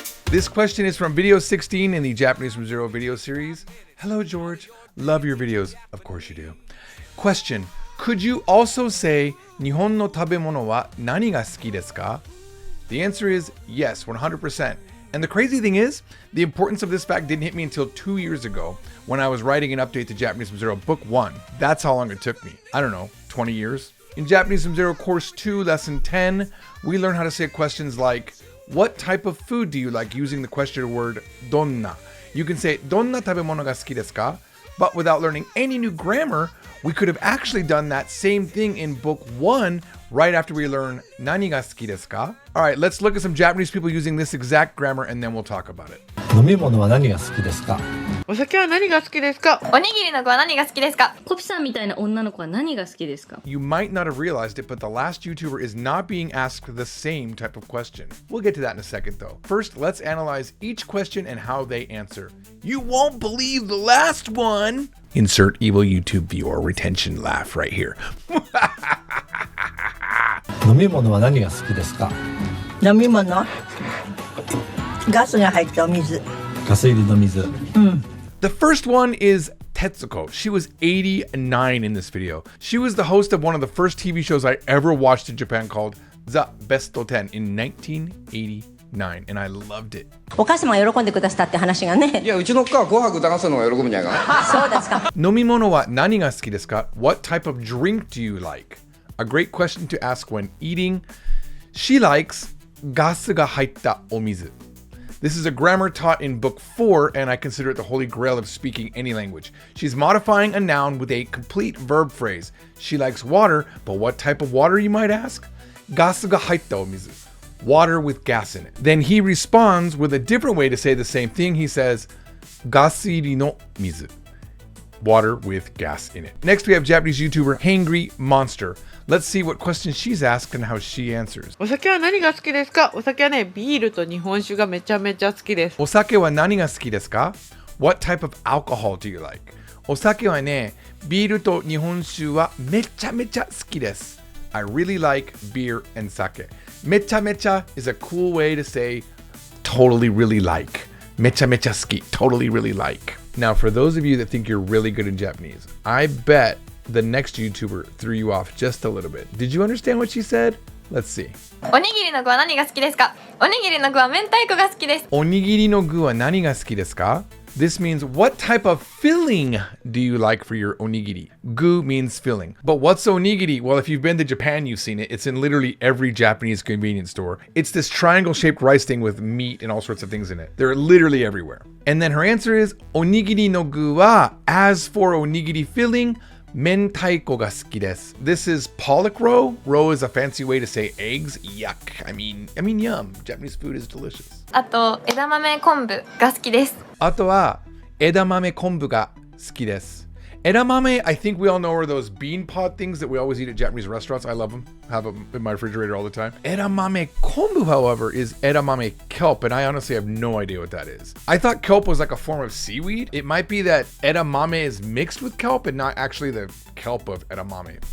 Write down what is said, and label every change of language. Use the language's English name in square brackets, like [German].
[English] This question is from video 16 in the Japanese from Zero video series. Hello, George. Love your videos. Of course you do. Question. Could you also say, [Japanese] 日本の食べ物は何が好きですか? [English] The answer is yes, 100%. And the crazy thing is, the importance of this fact didn't hit me until 2 years ago when I was writing an update to Japanese from Zero Book 1. That's how long it took me. I don't know, 20 years? In Japanese from Zero Course 2, Lesson 10, we learn how to say questions like, what type of food do you like, using the question word donna. You can say, [Japanese] どんな食べ物が好きですか? [English] But without learning any new grammar, we could have actually done that same thing in book 1 right after we learn [Japanese] nani ga suki desu ka? [English] All right, let's look at some Japanese people using this exact grammar and then we'll talk about it. [Japanese] 飲み物は何が好きですか？お酒は何が好きですか？おにぎりの具は何が好きですか？コピさんみたいな女の子は何が好きですか？ [English] You might not have realized it, but the last YouTuber is not being asked the same type of question. We'll get to that in a second though. First, let's analyze each question and how they answer. You won't believe the last one! Insert evil YouTube viewer retention laugh right here. [Japanese] 飲み物は何が好きですか？飲み物ガスが入ったお水。ガス入りの水。 [English] The first one is Tetsuko. She was 89 in this video. She was the host of one of the first TV shows I ever watched in Japan called The Best 10 in 1989, and I loved it. [Japanese] お母様が喜んでくださったって話がね。いや、うちの子は紅白歌合戦の方が喜ぶんじゃないかな。そうですか。 Nomimono wa nani ga suki desu ka? [English] What type of drink do you like? A great question to ask when eating. She likes [Japanese] gasu ga haitta omizu. [English] This is a grammar taught in book 4, and I consider it the holy grail of speaking any language. She's modifying a noun with a complete verb phrase. She likes water, but what type of water, you might ask? [Japanese] Gasu ga haitta omizu. [English] Water with gas in it. Then he responds with a different way to say the same thing. He says, [Japanese] gasiri no mizu. [English] Water with gas in it. Next, we have Japanese YouTuber Hangry Monster. Let's see what questions she's asked and how she answers. [Japanese] お酒は何が好きですか？お酒はね、ビールと日本酒がめちゃめちゃ好きです。 Osake wa nani ga suki desu ka? [English] What type of alcohol do you like? [Japanese] Osake wa ne, biiru to nihonshu wa mecha mecha suki desu. [English] I really like beer and sake. Mecha mecha is a cool way to say totally really like. [Japanese] Mecha mecha suki, [English] totally really like. Now, for those of you that think you're really good in Japanese, I bet the next YouTuber threw you off just a little bit. Did you understand what she said? Let's see. [Japanese] おにぎりの具は何が好きですか？おにぎりの具は明太子が好きです。 Onigiri no gu wa nani ga suki desu ka? [English] This means what type of filling do you like for your onigiri? Gu means filling. But what's onigiri? Well, if you've been to Japan, you've seen it. It's in literally every Japanese convenience store. It's this triangle-shaped rice thing with meat and all sorts of things in it. They're literally everywhere. And then her answer is, [Japanese] onigiri no gu wa, [English] as for onigiri filling, [Japanese] mentaiko ga suki desu. [English] This is pollock roe. Roe is a fancy way to say eggs. Yuck. I mean yum. Japanese food is delicious. [Japanese] あと枝豆昆布が好きです。あとは枝豆昆布が好きです。 [English] Edamame, I think we all know, are those bean pod things that we always eat at Japanese restaurants. I love them. Have them in my refrigerator all the time. Edamame kombu, however, is edamame kelp, and I honestly have no idea what that is. I thought kelp was like a form of seaweed. It might be that edamame is mixed with kelp and not actually the kelp of edamame.